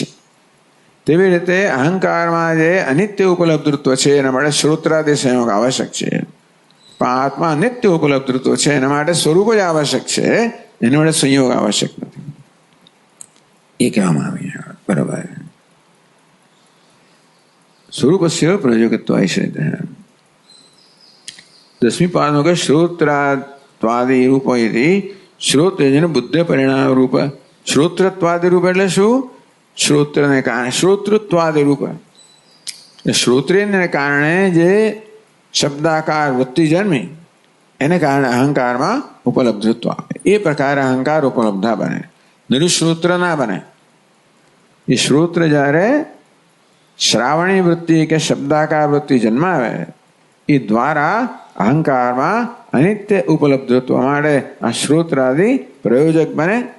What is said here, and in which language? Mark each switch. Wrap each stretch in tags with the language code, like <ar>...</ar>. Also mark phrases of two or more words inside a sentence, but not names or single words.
<gu>તેવી રીતે અહંકારમાં જે અનિત્ય ઉપલબ્ધિત્વ છે એના માટે શ્રોત્રાદિ સંયોગ આવશ્યક છે. પણ આત્મા નિત્ય ઉપલબ્ધિત્વ છે, એના માટે સ્વરૂપ જ આવશ્યક છે, એના માટે સંયોગ આવશ્યક નથી. એ કહેવામાં આવે. બરાબર.</gu> <sa>स्वरूपस्य प्रयोजकत्वाश्रयः।</sa> <hi>10वीं पाद में</hi> <sa>श्रोत्रात्वादि रूप इति श्रोत्रजन बुद्ध परिणाम रूप। श्रोत्रत्वादि रूप</sa> <gu>એટલે શું? શ્રોત્રને કારણે શ્રોતૃત્વાદિ રૂપ, શ્રોત્રેયને કારણે જે શબ્દાકાર વૃત્તિ જન્મી એને કારણે અહંકારમાં ઉપલબ્ધત્વ આવે. એ પ્રકારે અહંકાર ઉપલબ્ધા બને, નિરુશ્રોત્ર ના બને. એ શ્રોત્ર જ્યારે શ્રાવણી વૃત્તિ કે શબ્દાકાર વૃત્તિ જન્માવે એ દ્વારા અહંકારમાં અનિત્ય ઉપલબ્ધત્વ માટે આ શ્રોત્રાદિ પ્રયોજક બને.</gu>